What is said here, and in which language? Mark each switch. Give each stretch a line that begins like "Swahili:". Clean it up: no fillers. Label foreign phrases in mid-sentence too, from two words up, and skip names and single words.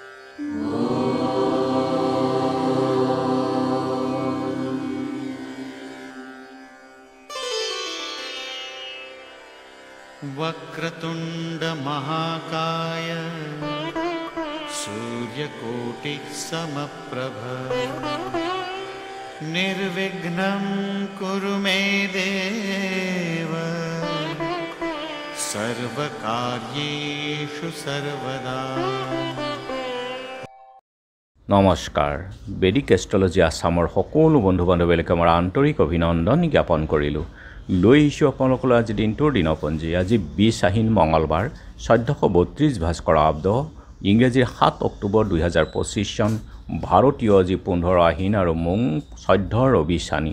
Sanskrit: वक्रतुंड महाकाय सूर्यकोटि समप्रभ निर्विघ्नं कुरु मे देव सर्वकार्येषु सर्वदा।
Assamese: নমস্কাৰ বেদিক এষ্ট্ৰলজি আসামৰ সকলো বন্ধু বান্ধৱীলৈকে মোৰ আন্তৰিক অভিনন্দন জ্ঞাপন কৰিলোঁ। লৈ আহিছোঁ আপোনালোকলৈ আজি দিনটোৰ দিনপঞ্জী। আজি 20 আহিন মঙলবাৰ 1432 ভাস্কৰ আব্দ ইংৰাজীৰ 7 অক্টোবৰ 2025 চন ভাৰতীয় আজি 15 আহিন আৰু মং 14 ৰবি চানি।